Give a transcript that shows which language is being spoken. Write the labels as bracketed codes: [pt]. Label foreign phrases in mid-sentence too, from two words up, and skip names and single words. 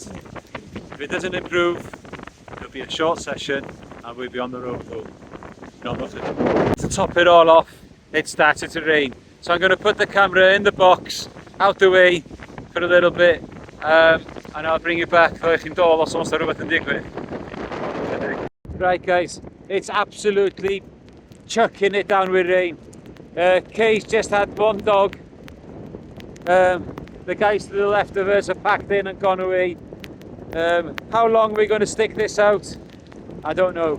[en] If it doesn't improve, it'll be a short session and we'll be on the road home. No, nothing. To top it all off, it started to rain, so I'm going to put the camera in the box out the way for a little bit, and I'll bring it back so I can [cy] dol os oes 'na rhywbeth yn digwydd. [en] Right guys, it's absolutely chucking it down with rain. Kay's just had one dog. The guys to the left of us have packed in and gone away. How long are we going to stick this out? I don't know.